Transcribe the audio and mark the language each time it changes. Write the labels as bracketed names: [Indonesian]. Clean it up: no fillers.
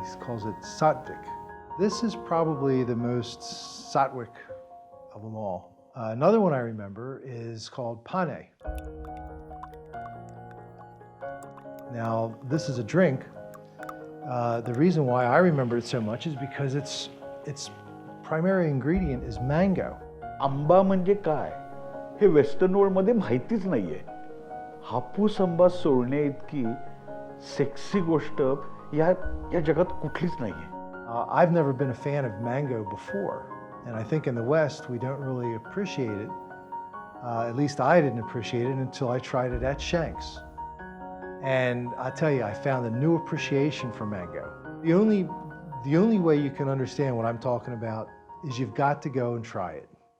[English] He calls it sattvic. This is probably the most sattvic of them all. Another one I remember is called pane. Now, this is a drink. The reason why I remember it so much is because its primary ingredient is mango. [Marathi] आंबा म्हणजे काय हे western वर्ल्डमध्ये माहितीच नाहीये. हापूस आंबा सोलण्या इतकी sexy गोष्ट या जगात कुठलीच नाहीये. [English] I've never been a fan of mango before, and I think in the West we don't really appreciate it. At least I didn't appreciate it until I tried it at Shanks. And I tell you, I found a new appreciation for mango. The only way you can understand what I'm talking about is you've got to go and try it.